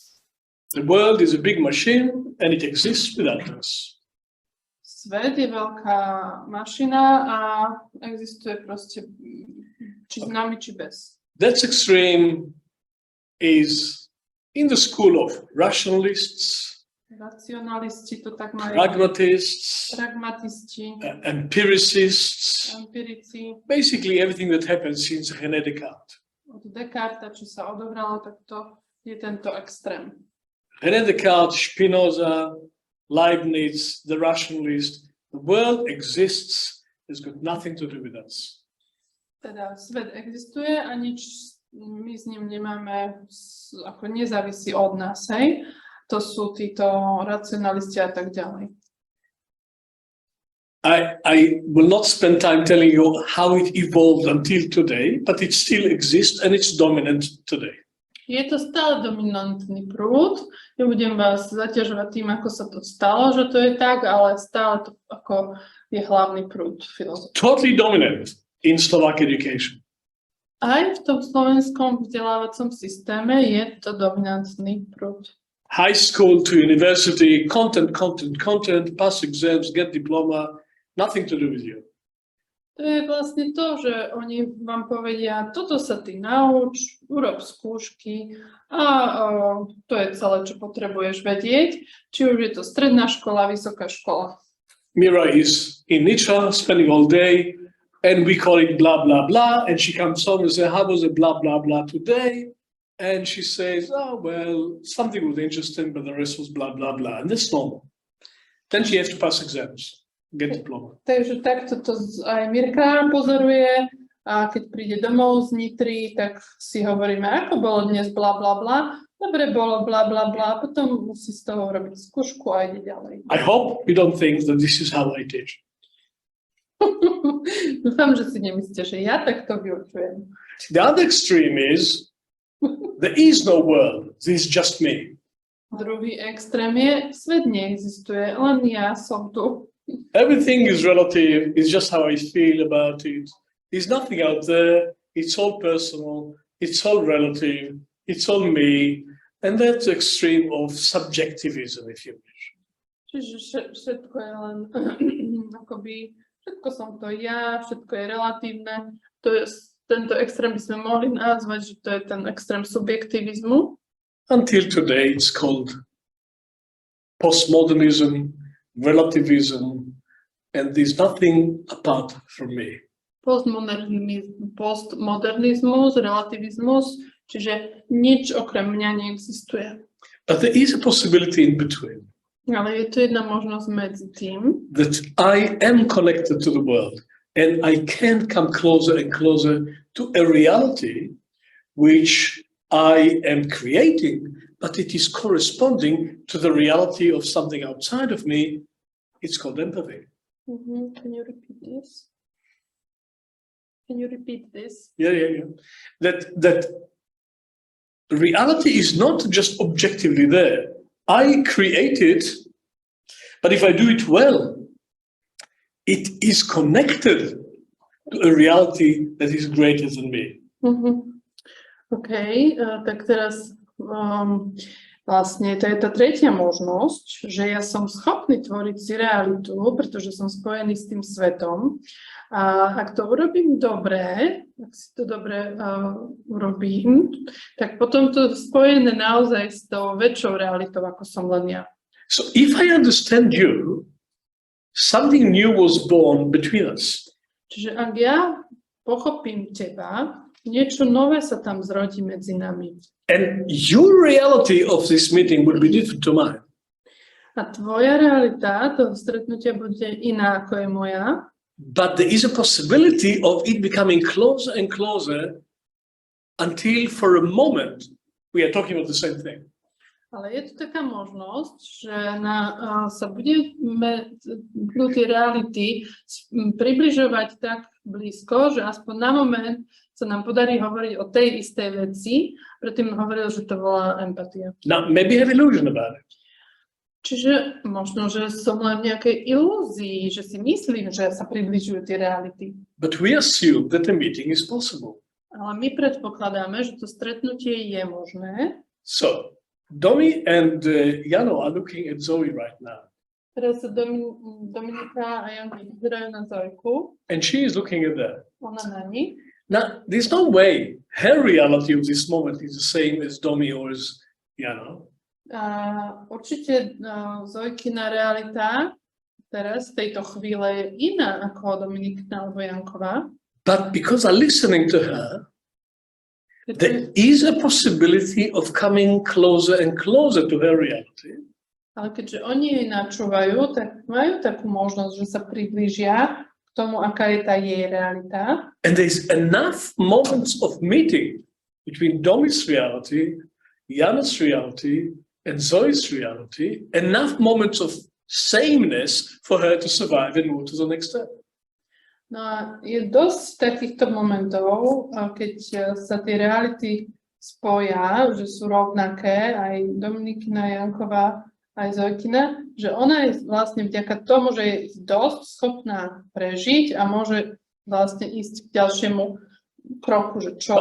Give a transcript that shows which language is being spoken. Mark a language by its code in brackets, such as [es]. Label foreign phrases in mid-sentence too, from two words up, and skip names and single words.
[en] The world is a big machine and it exists without us. [sk] Svet je veľká mašina a existuje proste či s nami, či bez. [en] That's extreme is in the school of rationalists, [sk] Racionalisti to tak majú. [en] pragmatists, [sk] Pragmatisti, [en] empiricists, [sk] empirici. [en] basically everything that happens since René Descartes. [sk] Od Descartes, čo sa odohralo, tak to je tento extrém. [en] René Descartes, Spinoza, Leibniz, the rationalist, the world exists, it's got nothing to do with us. [sk] Teda svet existuje a nič my s ním nemáme, ako nezávisí od nás, hej? To sú títo racionalisti a tak ďalej. [en] I will not spend time telling you how it evolved until today, but it still exists and it's dominant today. [sk] Je to stále dominantný prúd. Nebudem vás zaťažovať tým, ako sa to stalo, že to je tak, ale stále to ako je hlavný prúd filozofie. [en] Totally dominant in Slovak education. [sk] Aj v tom slovenskom vzdelávacom systéme je to dominantný prúd. [en] High school to university, content, pass exams, get diploma, nothing to do with you. [sk] To je vlastne to, že oni vám povedia, toto sa ty nauč, urob skúšky a to je celé, čo potrebuješ vedieť, či už je to stredná škola, vysoká škola. [en] Mira is in Nitra, spending all day, and we call it blah, blah, blah, and she comes home and says, how was it blah, blah, blah today? And she says, oh, well, something was interesting, but the rest was blah, blah, blah. And that's normal. Then she has to pass exams, get diploma. [sk] Takže takto to aj Mirka pozoruje a keď príde domov z Nitry, tak si hovoríme, ako bolo dnes bla, bla, bla. Dobre bolo bla, bla, bla. Potom musí z toho robiť skúšku a ide ďalej. [en] I hope you don't think that this is how I teach. [sk] Dúfam, že si nemyslíte, že ja takto vyučujem. [en] The other extreme is there is no world, this is just me. [sk] Druhý extrém je, svet neexistuje, len ja som tu. [en] Everything is relative, it's just how I feel about it. There's nothing out there, it's all personal, it's all relative, it's all me. And that's the extreme of subjectivism, if you wish. [sk] Čiže všetko je len akoby, všetko som to ja, všetko je relatívne. To je, tento extrém by sme mohli nazvať, že to je ten extrém subjektivizmu. [en] Until today it's called postmodernism, relativism, and there's nothing apart from me. [sk] Postmodernizmus, relativizmus, čiže nič okrem mňa neexistuje. [en] But there is a possibility in between. [sk] Ale je tu jedna možnosť medzi tým, [en] that I am connected to the world and I can come closer and closer to a reality which I am creating, but it is corresponding to the reality of something outside of me. It's called empathy. Can you repeat this? Can you repeat this? Yeah. That reality is not just objectively there. I create it, but if I do it well, it is connected to a reality that is greater than me. [sk] OK, tak teraz vlastne to je tá tretia možnosť, že ja som schopný tvoriť si realitu, pretože som spojený s tým svetom. A ak to urobím dobre, ak si to dobre urobím, tak potom to spojené naozaj s tou väčšou realitou, ako som len ja. [en] So if I understand you, something new was born between us. [sk] Čiže ak ja pochopím teba, niečo nové sa tam zrodí medzi nami. [en] And your reality of this meeting will be different to mine. [sk] A tvoja realita toho stretnutia bude iná, ako je moja. [en] But there is a possibility of it becoming closer and closer until for a moment we are talking about the same thing. [sk] Ale je tu taká možnosť, že sa budeme tie reality približovať tak blízko, že aspoň na moment sa nám podarí hovoriť o tej istej veci, predtým hovoril, že to volá empatia. [en] Now, maybe I have illusion about it. [sk] Čiže možno, že som len v nejakej ilúzii, že si myslím, že sa približujú tie reality. [en] But we assume that the meeting is possible. [sk] Ale my predpokladáme, že to stretnutie je možné. [en] So, Domi and Jano are looking at Zoe right now. [sk] Teraz sa Dominika a Janka pozerajú na Zojku. [en] And she is looking at that. [sk] Ona na ní. [en] Now, there's no way her reality of this moment is the same as Domi or as Jana. [sk] Určite Zojkina realita teraz v tejto chvíle je iná ako Dominikina alebo Janková. [en] But because I'm listening to her, there is a possibility of coming closer and closer to her reality. [sk] Ale keďže oni jej načúvajú, tak majú takú možnosť, že sa priblížia k tomu, aká je tá jej realita. [en] And there's enough moments of meeting between Domi's reality, Jana's reality, and Zoe's reality, enough moments of sameness for her to survive and move to the next step. [sk] No a je dosť takýchto momentov, keď sa tie reality spoja, že sú rovnaké, aj Dominikina, Janková, aj Zojkina, že ona je vlastne vďaka tomu, že je dosť schopná prežiť a môže vlastne ísť k ďalšiemu kroku, že čo.